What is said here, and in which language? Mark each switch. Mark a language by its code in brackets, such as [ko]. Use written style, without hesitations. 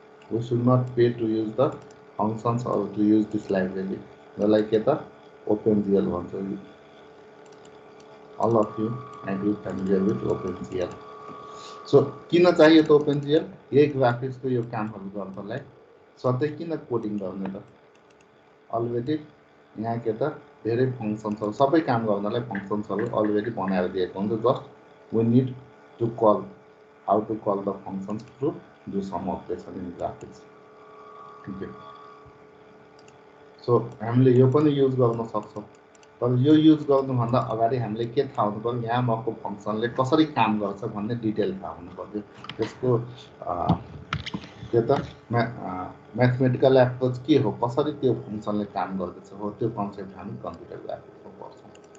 [en] We should not pay to use the functions or to use this library. Like the OpenGL one. All of you might be familiar with OpenGL. [ne] So, किन चाहिए तो OpenGL? ये graphics को यो कामहरु गर्नलाई सधैँ किन coding गर्ने त? अलरेडी यहाँ के त धेरै फंक्सन्सहरु सबै काम गर्नलाई फंक्सन्सहरु अलरेडी बनाएर दिएको हुन्छ। [en] Just we need to call how to call the functions to do some operation in graphics. Okay. [ne] So हामीले यो पनि युज गर्न सक्छौं। तर यो युज गर्नुभन्दा अगाडि हामीले के थाहा हुनु पर्यो, यहाँ भएको फंक्सनले कसरी काम गर्छ भन्ने डिटेल थाहा हुनु पर्यो। त्यसको के त म्याथमेटिकल एप्रोच के हो, कसरी त्यो फंक्सनले काम गर्दछ हो, त्यो कन्सेप्ट हामी कम्प्युटर ग्राफिक्समा पढ्छौं।